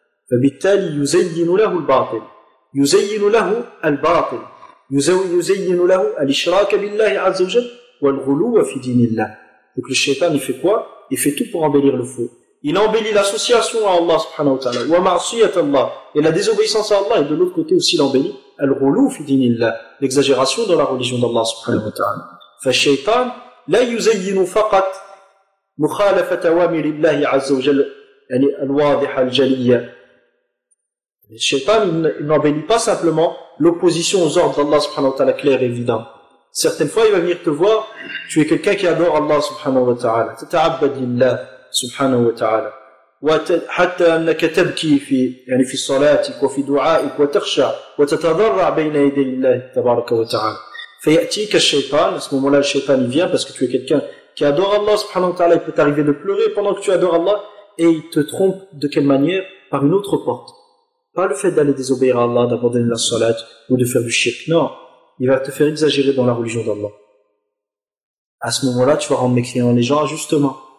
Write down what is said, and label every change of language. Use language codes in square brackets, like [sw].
[ar] فبالتالي يزين له الباطل يزين له الباطل يزين له الاشراك بالله عز وجل والغلو في دين الله. [fr] Donc le shaitan, il fait quoi? Il fait tout pour embellir le faux. Il embellit l'association à Allah subhanahu wa ta'ala [ar] wa ma'siyat Allah, [fr] et la désobéissance à Allah, et de l'autre côté aussi l'embellit [ar] al-ghulu fi din Allah, [fr] l'exagération dans la religion d'Allah subhanahu wa ta'ala. [ar] فالشيطان لا يزين فقط مخالفة أوامر الله عز وجل يعني الواضحة الجلية. [fr] Le shaitan, il n'embellit pas simplement l'opposition aux ordres d'Allah subhanahu wa ta'ala clair et évident. Certaines fois, il va venir te voir, tu es quelqu'un qui adore Allah subhanahu wa ta'ala. [ar] تتعبد لله سبحانه وتعالى. وحتى أنك تبكي في يعني في صلاتك وفي دعائك وتخشى وتتضرع بين يدي الله تبارك وتعالى. فيأتيك الشيطان, [fr] à ce moment-là, le shaitan, il vient parce que tu es quelqu'un qui adore Allah subhanahu wa ta'ala. Il peut t'arriver de pleurer pendant que tu adores Allah, et il te trompe de quelle manière? Par une autre porte. Pas le fait d'aller désobéir à Allah, d'abandonner la salat ou de faire du shirk. Non. Il va te faire exagérer dans la religion d'Allah. À ce moment-là, tu vas rendre mécréants les gens injustement.